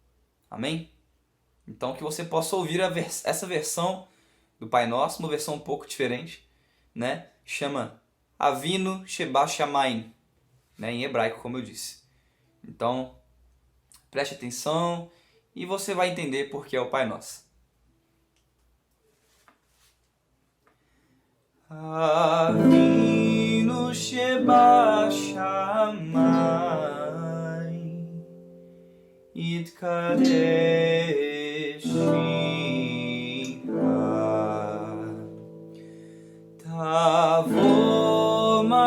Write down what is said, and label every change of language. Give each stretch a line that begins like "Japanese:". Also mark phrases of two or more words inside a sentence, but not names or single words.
Portuguese: Então que você possa ouvir essa versão do Pai Nosso, uma versão um pouco diferente, né? Chama Avinu Sheba Shamayim, né? Em hebraico, como eu disse. Então, preste atenção e você vai entender por que é o Pai Nosso.
Hebrew: אבינו שבשמים יתקדש תבוא